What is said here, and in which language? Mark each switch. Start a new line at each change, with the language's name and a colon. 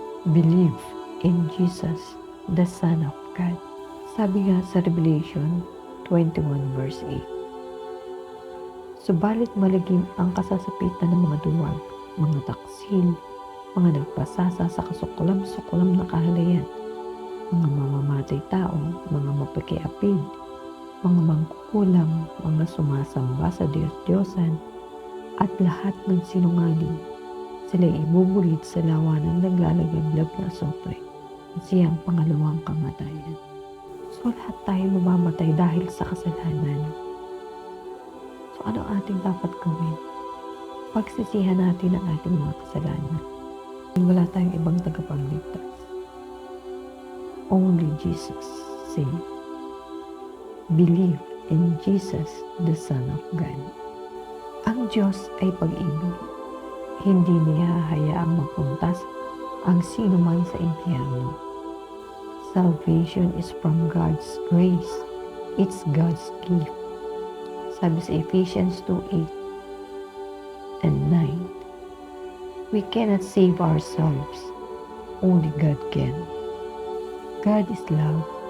English: Believe in Jesus, the Son of God.
Filipino: Sabi nga sa Revelation 21 verse 8. Subalit malagim ang kasasapitan ng mga duwag, mga taksil, mga nagpasasa sa kasukulam-sukulam na kahalayan, mga mamamatay tao, mga mapakiapid, mga mangkukulam, mga sumasamba sa Diyos-Diyosan, at lahat ng sinungaling. Sila'y ibubulit sa lawa ng naglalagablag na asopre. Siyang pangalawang kamatayan. So lahat tayo mamamatay dahil sa kasalanan. So ano ating dapat gawin? Pagsisihan natin ang ating mga kasalanan. Wala tayong ibang tagapagligtas.
English: Only Jesus saves. Believe in Jesus, the Son of God.
Filipino: Ang Diyos ay pag-ibig. Hindi niya hayaang mapuntas ang sino man sa impyerno.
English: Salvation is from God's grace. It's God's gift.
Filipino: Sabi sa
English: Ephesians 2:8 and 9. We cannot save ourselves. Only God can. God is love.